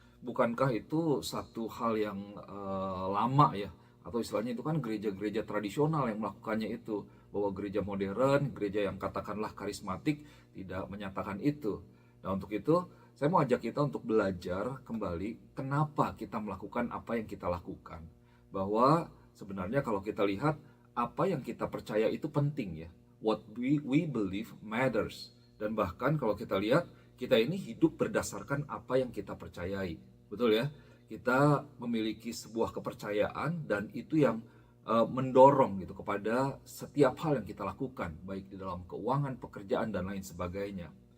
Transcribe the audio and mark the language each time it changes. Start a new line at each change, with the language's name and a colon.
Indonesian: Bukankah itu satu hal yang lama ya, atau istilahnya itu kan gereja-gereja tradisional yang melakukannya itu, bahwa gereja modern, gereja yang katakanlah karismatik tidak menyatakan itu. Nah, untuk itu saya mau ajak kita untuk belajar kembali kenapa kita melakukan apa yang kita lakukan. Bahwa sebenarnya kalau kita lihat, apa yang kita percaya itu penting ya.
English: What we believe matters.
Indonesian: Dan bahkan kalau kita lihat, kita ini hidup berdasarkan apa yang kita percayai. Betul ya? Kita memiliki sebuah kepercayaan, dan itu yang mendorong gitu kepada setiap hal yang kita lakukan, baik di dalam keuangan, pekerjaan, dan lain sebagainya.